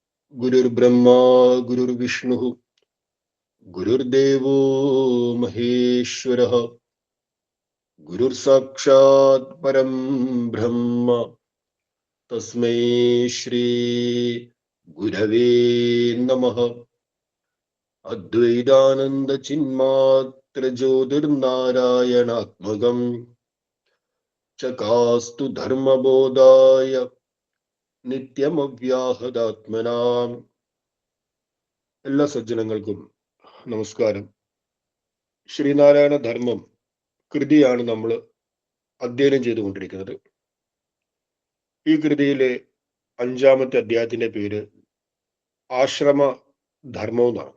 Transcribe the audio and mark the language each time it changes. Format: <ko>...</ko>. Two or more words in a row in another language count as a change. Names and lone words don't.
<sa>गुरुर्ब्रह्मा गुरुर्विष्णुः गुरुर्देवो महेश्वरः गुरुर्साक्षात् परं ब्रह्म तस्मै श्री गुरवे नमः। अद्वैतानंद चिन्मात्र ज्योतिर्नारायणात्मकम् चकास्तु धर्मबोधाय നിത്യമവ്യാഹതാത്മനാം.</sa> <ml>എല്ലാ സജ്ജനങ്ങൾക്കും നമസ്കാരം. ശ്രീനാരായണ ധർമ്മം കൃതിയാണ് നമ്മൾ അധ്യയനം ചെയ്തുകൊണ്ടിരിക്കുന്നത്. ഈ കൃതിയിലെ 5-ാമത്തെ അധ്യായത്തിന്റെ പേര് ആശ്രമ ധർമ്മം എന്നാണ്.</ml>